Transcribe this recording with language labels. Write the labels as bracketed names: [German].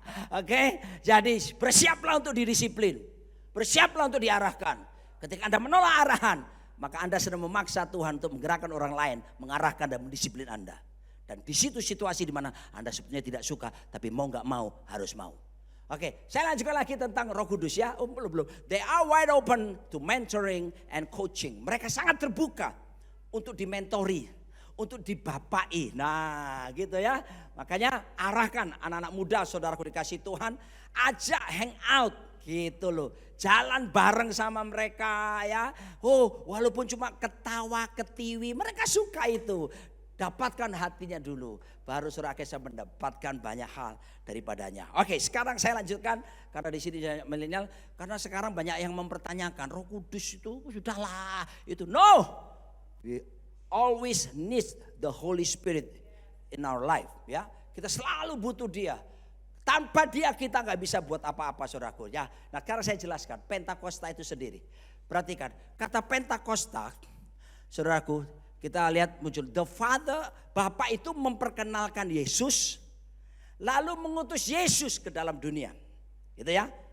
[Indonesian] Oke, jadi bersiaplah untuk didisiplin. Bersiaplah untuk diarahkan. Ketika Anda menolak arahan, maka Anda sedang memaksa Tuhan untuk menggerakkan orang lain, mengarahkan dan mendisiplin Anda. Dan di situ situasi di mana Anda sebetulnya tidak suka, tapi mau nggak mau harus mau. Oke, saya lanjutkan lagi tentang Roh Kudus ya. Belum. [English] They are wide open to mentoring and coaching. [Indonesian] Mereka sangat terbuka untuk dimentori, untuk dibapai. Nah, gitu ya. Makanya arahkan anak-anak muda saudaraku dikasih Tuhan, ajak hang out gitu loh. Jalan bareng sama mereka ya. Walaupun cuma ketawa ketiwi, mereka suka itu. Dapatkan hatinya dulu, baru saudara bisa mendapatkan banyak hal daripadanya. Oke, sekarang saya lanjutkan karena di sini milenial, karena sekarang banyak yang mempertanyakan Roh Kudus itu sudahlah itu. [English] No, we always need the Holy Spirit in our life. [Indonesian] Ya, kita selalu butuh Dia. Tanpa Dia kita nggak bisa buat apa-apa saudaraku. Ya, nah sekarang saya jelaskan Pentakosta itu sendiri. Perhatikan kata Pentakosta, saudaraku. Kita lihat muncul [English] the Father, [Indonesian] Bapa itu memperkenalkan Yesus, lalu mengutus Yesus ke dalam dunia, gitu ya.